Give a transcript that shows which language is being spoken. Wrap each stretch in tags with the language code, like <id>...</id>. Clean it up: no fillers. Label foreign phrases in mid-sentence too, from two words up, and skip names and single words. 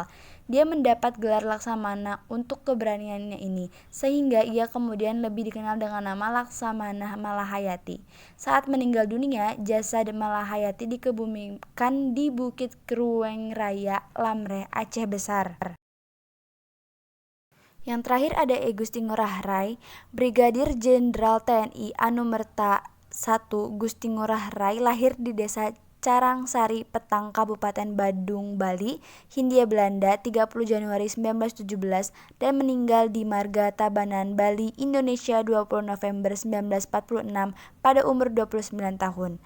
<id>Dia mendapat gelar Laksamana untuk keberaniannya ini, sehingga ia kemudian lebih dikenal dengan nama Laksamana Malahayati. Saat meninggal dunia, jasad Malahayati dikebumikan di Bukit Krueng Raya, Lamreh, Aceh Besar. Yang terakhir ada I Gusti Ngurah Rai, Brigadir Jenderal TNI Anumerta I Gusti Ngurah Rai lahir di desa Carangsari Petang, Kabupaten Badung, Bali, Hindia Belanda 30 Januari 1917 dan meninggal di Marga Tabanan, Bali, Indonesia 20 November 1946 pada umur 29 tahun.</id>